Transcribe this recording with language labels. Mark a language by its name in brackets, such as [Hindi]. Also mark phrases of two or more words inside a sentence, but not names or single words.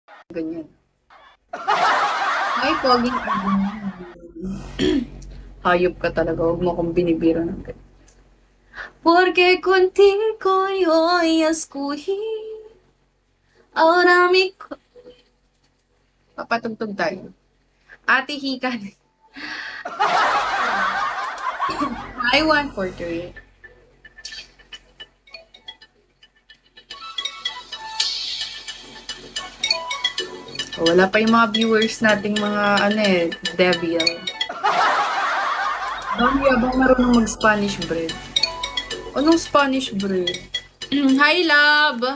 [Filipino] Ganyan. Ay, poging hayop ka talaga. Huwag mo akong binibiro ng ganyan. [Chavacano] Porque contigo yo escogí. Ahora mi... [Filipino] Papatugtog tayo. Ate Hikan. [English] I want for three. [Filipino] Wala pa yung mga viewers nating mga devil. Dami abang marunong mag- [English] Spanish bread. [Filipino] Anong [English] Spanish bread? Hi, love!